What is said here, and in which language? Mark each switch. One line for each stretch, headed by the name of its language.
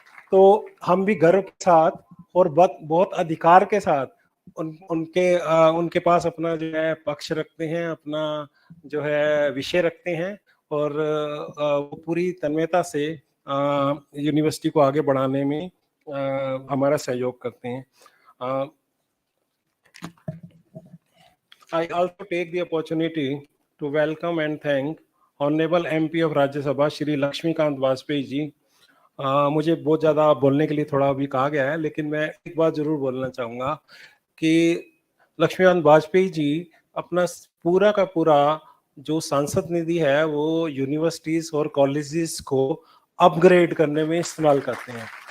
Hindi: तो हम भी गर्व के साथ और बहुत अधिकार के साथ उनके पास अपना जो है पक्ष रखते हैं, अपना जो है विषय रखते हैं और वो पूरी तन्मयता से यूनिवर्सिटी को आगे बढ़ाने में हमारा सहयोग करते हैं।
English: I also take the opportunity to welcome and thank Honorable MP of Rajya Sabha Shri Lakshmikant Vajpayee ji.
Hindi: मुझे बहुत ज़्यादा बोलने के लिए थोड़ा अभी कहा गया है, लेकिन मैं एक बात जरूर बोलना चाहूँगा कि लक्ष्मीकांत वाजपेयी जी अपना पूरा का पूरा जो सांसद निधि है वो यूनिवर्सिटीज और कॉलेजेस को अपग्रेड करने में इस्तेमाल करते हैं।